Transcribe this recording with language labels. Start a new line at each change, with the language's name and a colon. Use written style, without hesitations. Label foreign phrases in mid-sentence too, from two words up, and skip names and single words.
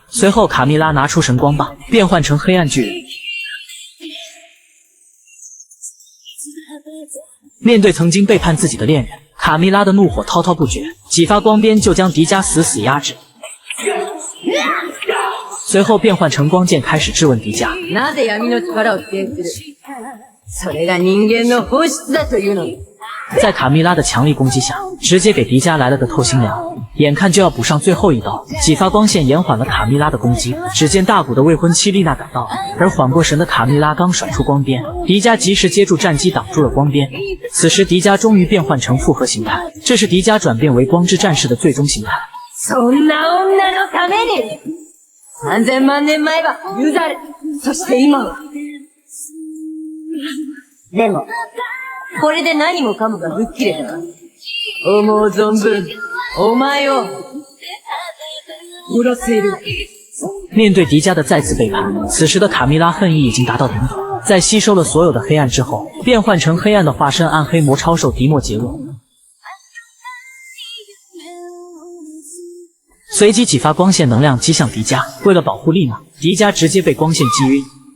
Chinese: 随后卡蜜拉拿出神光棒，变换成黑暗巨人。面对曾经背叛自己的恋人，卡蜜拉的怒火滔滔不绝，几发光鞭就将迪迦死死压制。随后变换成光剑，开始质问迪迦：
Japanese: なぜ闇の力を否定する？それが人間の本質だというのに。
Chinese: 在卡蜜拉的强力攻击下，直接给迪迦来了个透心凉，眼看就要补上最后一刀，几发光线延缓了卡蜜拉的攻击。只见大古的未婚妻丽娜赶到，而缓过神的卡蜜拉刚甩出光鞭，迪迦及时接住战机挡住了光鞭。此时迪迦终于变换成复合形态，这是迪迦转变为光之战士的最终形态。
Japanese: そんな女のために3000万年前はユザレ、そして今は。でもこれで何もかもが吹っ切れたわ。思う存分お前を殺せる。
Chinese: 面对迪迦的再次背叛，此时的卡蜜拉恨意已经达到顶点。在吸收了所有的黑暗之后，变换成黑暗的化身暗黑魔超兽迪莫杰厄。随即几发光线能量击向迪迦，为了保护丽娜，迪迦直接被光线击晕。